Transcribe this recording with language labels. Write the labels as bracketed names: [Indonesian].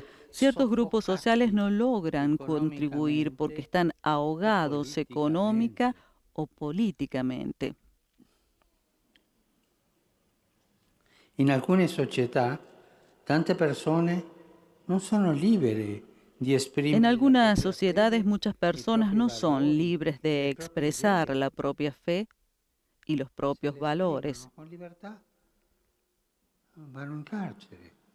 [Spanish] Ciertos grupos sociales no logran contribuir porque están ahogados económica o políticamente. [Italian] In alcune società, tante persone non sono libere di esprimere. [Spanish] En algunas sociedades muchas personas no son libres de expresar la propia fe y los propios valores. [Italian] Con libertà vanno in carcere.